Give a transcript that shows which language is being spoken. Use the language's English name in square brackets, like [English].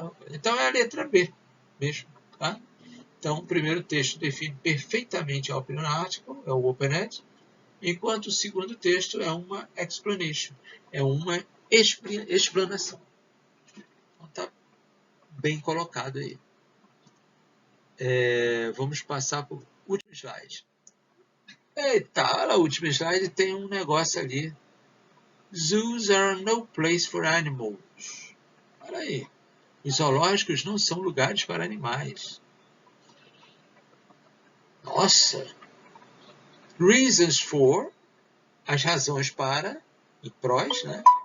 [Portuguese] Então é a letra B mesmo, tá? Então, o primeiro texto define perfeitamente a opinion article, é o open-ed, enquanto o segundo texto é uma explanation, é uma explanação. Então, está bem colocado aí. Vamos passar para o último slide. Eita, olha, o último slide tem um negócio ali. [English] Zoos are no place for animals. [Portuguese] Olha aí. Os zoológicos não são lugares para animais. Nossa! [English] Reasons for, [Portuguese] as razões para, e prós, né?